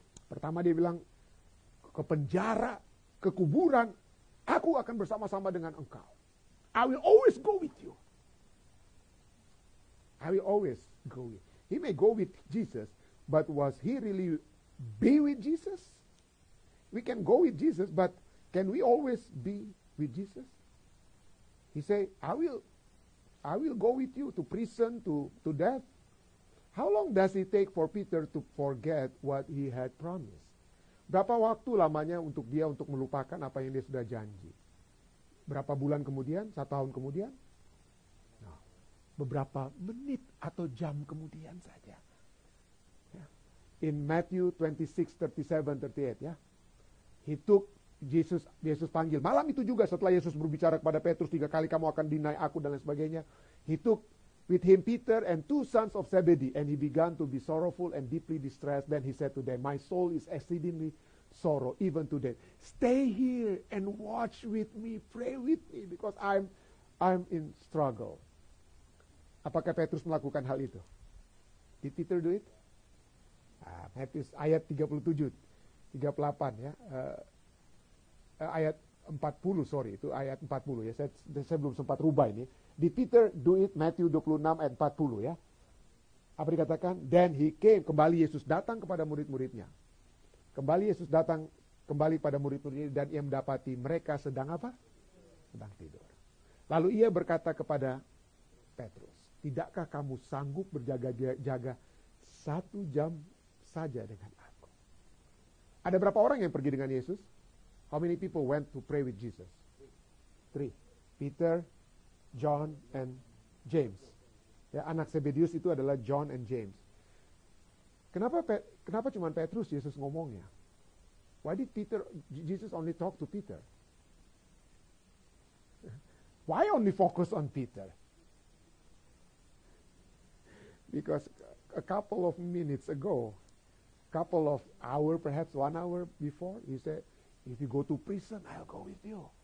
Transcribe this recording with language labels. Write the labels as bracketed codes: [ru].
[id] Pertama dia bilang, ke penjara, ke kuburan, aku akan bersama-sama dengan engkau. [en] I will always go with you. I will always go with you. He may go with Jesus, but was he really be with Jesus? We can go with Jesus, but can we always be with Jesus? He say, I will go with you to prison, to death. How long does it take for Peter to forget what he had promised? [id] Berapa waktu lamanya untuk dia untuk melupakan apa yang dia sudah janji? Berapa bulan kemudian? 1 tahun kemudian? No. Beberapa menit atau jam kemudian saja. [en] In Matthew 26, 37, 38 [id] ya. [en] He took [id] Yesus panggil. Malam itu juga setelah Yesus berbicara kepada Petrus 3 kali kamu akan deny aku dan lain sebagainya. [en] He took with him Peter and 2 sons of Zebedee and he began to be sorrowful and deeply distressed. Then he said to them, my soul is exceedingly sorrow even to death. Stay here and watch with me, pray with me because I'm in struggle. [id] Apakah Petrus melakukan hal itu? [en] Did Peter do it? [id] Matius ayat 37, 38 ya. Ayat 40, sorry, itu ayat 40 ya. Saya belum sempat rubah ini. [en] Did Peter do it? [id] Matthew 26 ayat 40 ya. Apa dikatakan? [en] Then he came, [id] kembali Yesus datang kepada murid-muridnya. Kembali Yesus datang kembali pada murid-muridnya dan ia mendapati mereka sedang apa? Sedang tidur. Lalu ia berkata kepada Petrus, tidakkah kamu sanggup berjaga-jaga 1 jam saja dengan aku? Ada berapa orang yang pergi dengan Yesus? [en] How many people went to pray with Jesus? 3. Peter, John, and James. [id] Ya, anak Zebedius itu adalah John and James. Kenapa cuma Petrus Yesus ngomongnya? [en] Why did Jesus only talk to Peter? Why only focus on Peter? Because a couple of minutes ago, couple of hours, perhaps 1 hour before, he said, if you go to prison, I'll go with you.